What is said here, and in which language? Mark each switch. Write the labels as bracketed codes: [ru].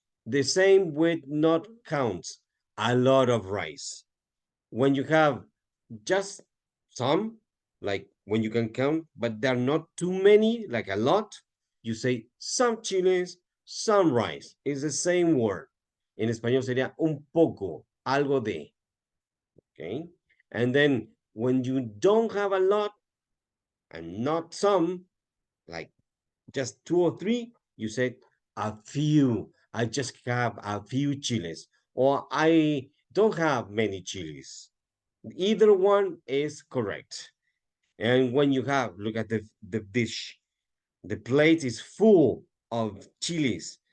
[en] The same with not counts, a lot of rice. When you have just some, like when you can count, but there are not too many, like a lot, you say some chiles, some rice. It's the same word. [es] En español sería un poco, algo de, okay? [en] And then when you don't have a lot and not some, like just two or three, you said a few. I just have a few chiles, or I don't have many chiles. Either one is correct. And when you have, look at the dish, the plate is full of chilies.